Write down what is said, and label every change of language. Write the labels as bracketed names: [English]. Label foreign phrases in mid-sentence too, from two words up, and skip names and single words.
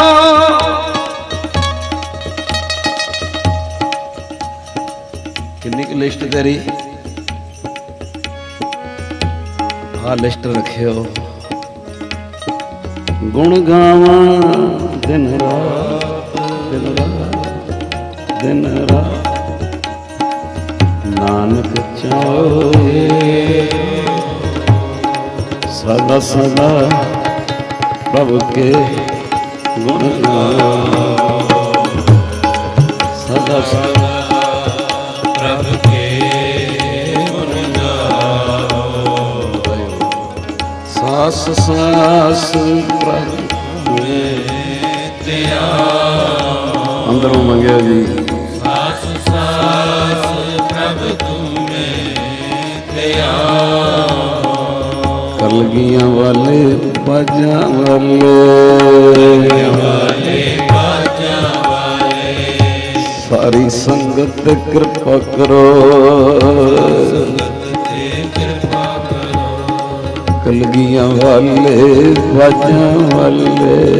[Punjabi] ਕਿੰਨੀ ਕੀ ਲਿਸਟ ਤੇਰੀ? ਹਾਂ ਲਿਸਟ ਰੱਖਿਓ। ਗੁਣ ਗਾਵਾ ਦਿਨ ਰਾਤ, ਦਿਨ ਰਾਤ, ਦਿਨ ਰਾਤ। [Hindi] नानक चाहे सदा सदा प्रभु के गुण गाओ। सदा सदा प्रभु के गुण गाओ। [Punjabi] ਸਾਸ ਸਾਸ ਪ੍ਰਭੂ ਮੇਂ ਅੰਦਰੋਂ ਮੰਗਿਆ ਜੀ। [Hindi] सास सास प्रभु तुम्हें त्याओ। [Punjabi] ਕਲਗੀਆਂ ਵਾਲੇ ਬਾਜਾ ਵਾਲੇ ਸਾਰੀ ਸੰਗਤ ਕਿਰਪਾ ਕਰੋ ਕਲਗੀਆਂ ਵਾਲੇ ਬਾਜਾ ਵਾਲੇ